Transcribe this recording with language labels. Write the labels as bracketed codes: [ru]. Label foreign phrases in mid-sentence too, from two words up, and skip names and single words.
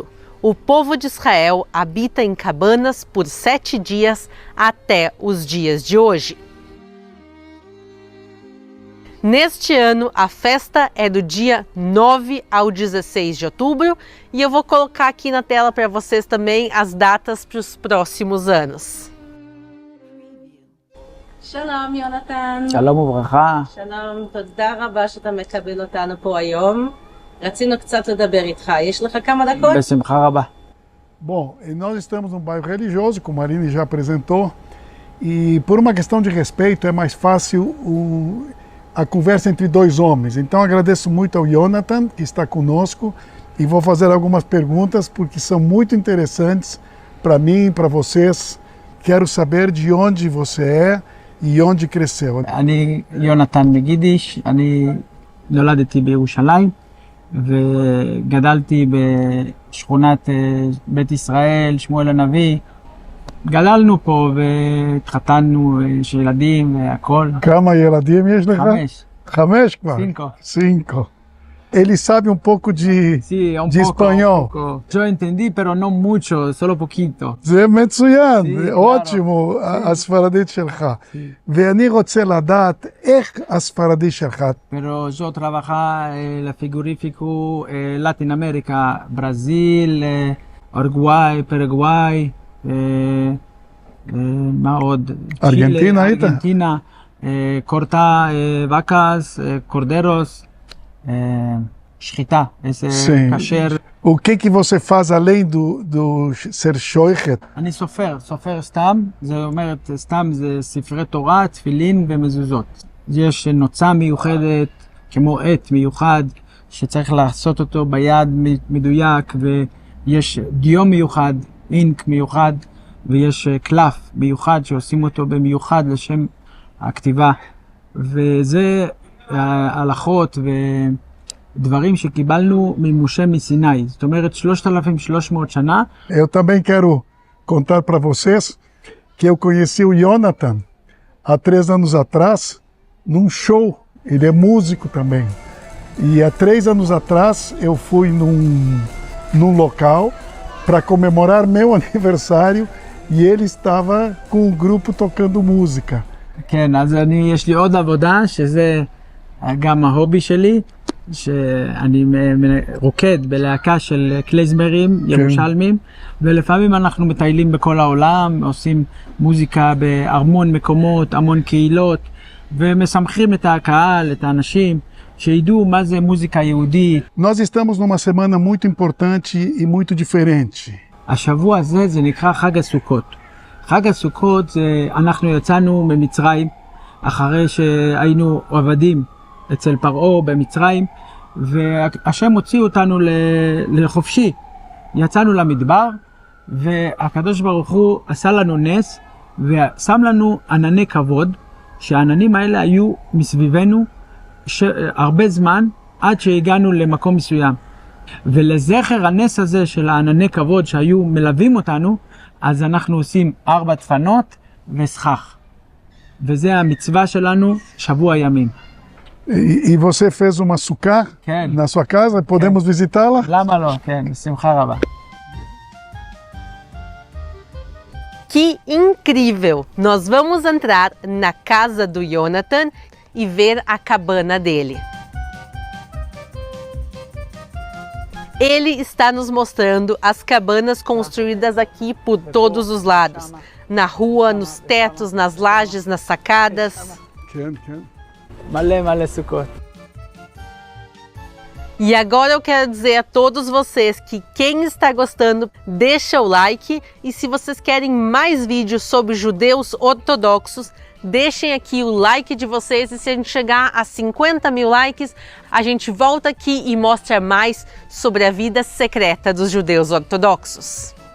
[pt] O povo de Israel habita em cabanas por 7 dias até os dias de hoje. Neste ano, a festa é do dia 9 ao 16 de outubro e eu vou colocar aqui na tela para vocês também as datas para os próximos anos. [he] Shalom, Yonatan. Shalom וברכה. Shalom, תודה רבה שאתה מקבל אותנו פה היום. רצינו קצת לדבר איתך, יש לך כמה דקות? בשמחה רבה. [pt] Bom, nós estamos num bairro religioso, como a Aline já apresentou, e por uma questão de respeito é mais fácil a conversa entre dois homens. Então agradeço muito ao Yonatan, que está conosco, e vou fazer algumas perguntas porque são muito interessantes para mim, para vocês. Quero saber de onde você é e onde cresceu. [he] אני יונתן מגידיש, אני נולדתי בירושלים וגדלתי בשכונת בית ישראל, שמואל הנביא. גדלנו פה והתחתנו, יש ילדים והכל. כמה ילדים יש לך? 5. 5 כבר? 5. 5. [pt] Ele sabe um pouco de, [es] Sí, un [pt] de [es] poco, [pt] espanhol. [es] un poco. Yo entendí, pero no mucho, solo poquito. [he] זה מצוין, [es] Sí, [he] ótimo, הספרדית שלך. ואני רוצה לדעת איך הספרדית שלך. [es] Pero yo trabajaba en la frigorífico Latinoamérica, Brasil, Uruguay, Paraguay, [he] מה עוד? ארגנטינה היית? ארגנטינה, [es] corta vacas, corderos, [he] שחיטה, איזה [pt] Sim. [he] כשר. [pt] O que você faz além do ser shoichet? [he] אני סופר סתם, זה אומרת סתם זה ספרי תורה, תפילין ומזוזות. יש נוצה מיוחדת, כמו עט מיוחד, שצריך לעשות אותו ביד מדויק, ויש דיו מיוחד, אינק מיוחד, ויש קלף מיוחד שעושים אותו במיוחד לשם הכתיבה. וזה ההלכות ודברים שקיבלנו ממשה מסיני. זאת אומרת 3,300 שנה. [pt] Eu também quero contar para vocês que eu conheci o Jonathan há 3 anos atrás, num show. Ele é músico também. E há 3 anos atrás eu fui num local para comemorar meu aniversário e ele estava com o grupo tocando música. [he] כן, אז יש לי עוד עבודה, שזה גם ההובי שלי, שאני רוקד בלהקה של קלייזמרים ירושלמים, ולפעמים אנחנו מטיילים בכל העולם, עושים מוזיקה בהמון מקומות, המון קהילות, ומשמחים את הקהל, את האנשים, שידעו מה זה מוזיקה יהודית. [pt] Nós estamos numa semana muito importante e muito diferente. [he] השבוע הזה זה נקרא חג הסוכות. חג הסוכות זה אנחנו יצאנו ממצרים אחרי שהיינו עבדים אצל פרעה במצרים, והשם הוציא אותנו לחופשי. יצאנו למדבר, והקדוש ברוך הוא עשה לנו נס ושם לנו ענני כבוד, שהעננים האלה היו מסביבנו הרבה זמן עד שהגענו למקום מסוים. ולזכר הנס הזה של הענני כבוד שהיו מלווים אותנו, אז אנחנו עושים 4 דפנות וסכך. וזה המצווה שלנו שבוע ימים. [pt] E você fez uma sucá [he] כן. [pt] na sua casa? Podemos visitá-la? [he] למה לא? כן, בשמחה רבה. [pt] Que incrível! Nós vamos entrar na casa do Jonathan e ver a cabana dele. Ele está nos mostrando as cabanas construídas aqui por todos os lados. Na rua, nos tetos, nas lajes, nas sacadas. [he] מלא סוכות. [pt] E agora eu quero dizer a todos vocês que quem está gostando, deixa o like. E se vocês querem mais vídeos sobre judeus ortodoxos, deixem aqui o like de vocês. E se a gente chegar a 50 mil likes, a gente volta aqui e mostra mais sobre a vida secreta dos judeus ortodoxos.